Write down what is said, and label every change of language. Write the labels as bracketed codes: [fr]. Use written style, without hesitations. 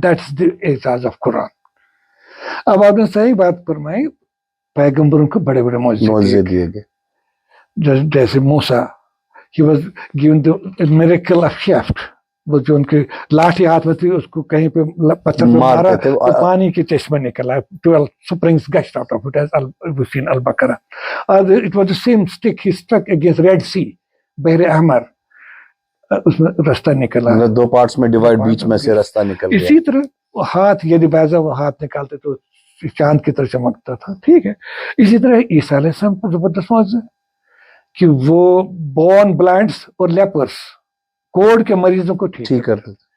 [en] That's the एजाज of Quran. [hi] अब आपने सही बात फरमाई, पैगंबरों को बड़े बड़े मौजज़े दिए गए. जैसे मूसा, [en] he was given the miracle of shaft, [hi] वो जो उनके लाठी हाथ में थी उसको कहीं पे पत्थर पे मारा तो पानी के चश्मे निकला. [en] 12 springs gushed out of it, as we've seen Al-Baqarah. It was the same stick he struck against Red Sea, बहरे अहमर, [hi] उसमें रास्ता निकला. 2 पार्ट्स में डिवाइड, बीच में से रास्ता निकल गया. इसी तरह हाथ यदि बाजा वो हाथ निकालते तो चांद की तरह चमकता था. ठीक है. इसी तरह ईसा अलैहिस्सलाम को जबरदस्त मौजज़ा कि वो [en] born blinds [hi] और लेपर्स, कोढ़ के मरीजों को ठीक करते थे.